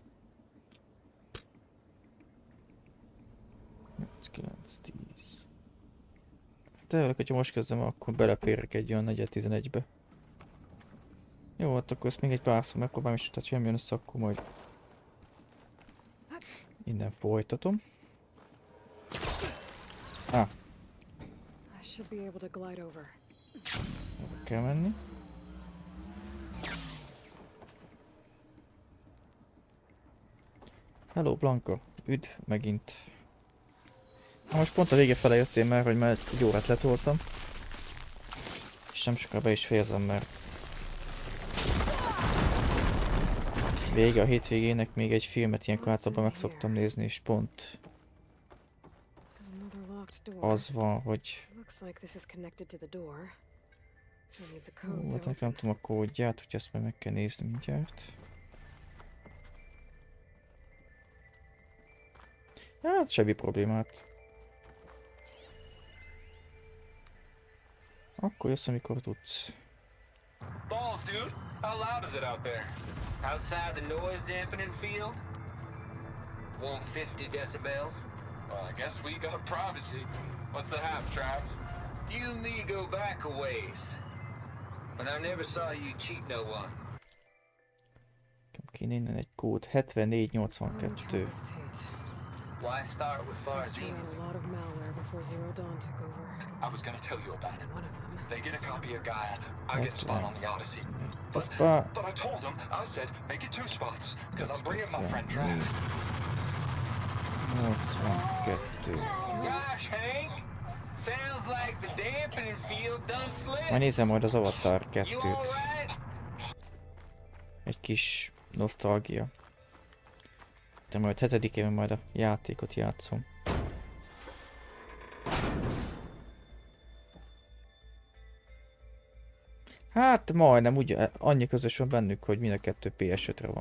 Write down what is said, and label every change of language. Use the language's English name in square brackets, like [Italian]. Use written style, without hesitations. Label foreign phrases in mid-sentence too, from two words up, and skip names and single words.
[Hungarian] 9-10. De hogyha most kezdem, akkor beleférek egy olyan 4-11-be. Jó, hát akkor ezt még egy párszor megpróbálom, és tehát sem jön össze, akkor majd innen folytatom. Ah. [English] I should be able to glide over. [Hungarian] Hova kell menni? Hello Blanka, üdv megint. Na most pont a vége fele jöttél már, hogy már egy órát letoltam. És nem sokára be is fejezem, mert vége a hétvégének még egy filmet ilyenkor általában meg szoktam nézni, és pont [English] There's another locked door. [Hungarian] az van, hogy [English] Looks like this is connected to the door. It needs a [Hungarian] ó, [English] code [Hungarian] hát [English] to [Hungarian] nem [English] open. [Hungarian] tudom a kódját, hogy ezt majd meg kell nézni mindjárt. Hát semmi problémát. Akkor jössz, amikor tudsz. [English] Balls, dude. How loud is it out there? Outside the noise dampening field? 150 decibels? Well, I guess we got privacy. What's the hap, Trav? You and me go back a ways. But I never saw you cheat no one. [Hungarian] Kéne innen egy kód. 7482. [English] Why start with First Bardine? ran a lot of malware before Zero Dawn took over. I was gonna tell you about it. One of them. They get a is copy of Malware. Gaia. I get a spot on the Odyssey. [Hungarian] Hoppá. [English] But I told them, I said, make it 2 spots, because I'm bringing my friend Trav. [Hungarian] 82. [English] Gosh, Hank! Sounds like the dampening field done slipped. [Hungarian] Majd nézem majd az Avatar [English] You [Hungarian] 2-t. [English] alright? [Hungarian] Egy kis nosztalgia. De majd 7-én majd a játékot játszom. Hát majdnem ugye annyi közös van bennük, hogy mind a kettő PS5-re van.